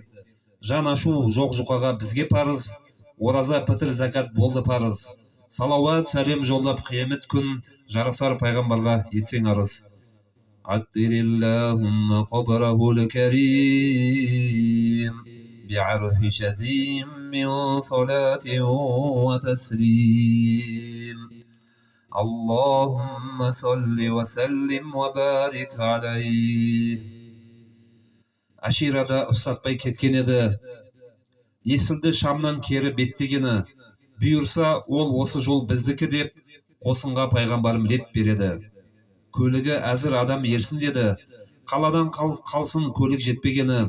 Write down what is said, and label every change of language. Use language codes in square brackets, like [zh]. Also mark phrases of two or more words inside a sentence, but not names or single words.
[kk] Жан ашу жоқ жұқаға бізге парыз, ораза пітір закат болды парыз. Салауат сәлем жолдап қиямет күн, жарасар пайғамбарға етсең арыз. [ar] عطر اللهم قبره الكريم بعرف شذي من صلاة وتسليم. اللهم صل وسلم وبارك عليه. [kk] Аширада ұстатпай кеткен еді. Естілді Шамнан кері беттегені. Бұйырса ол осы жол біздікі деп, қосынға пайғамбарым леп береді. Көлігі әзір адам ерсін деді. Қаладан қалсын көлік жетпегені.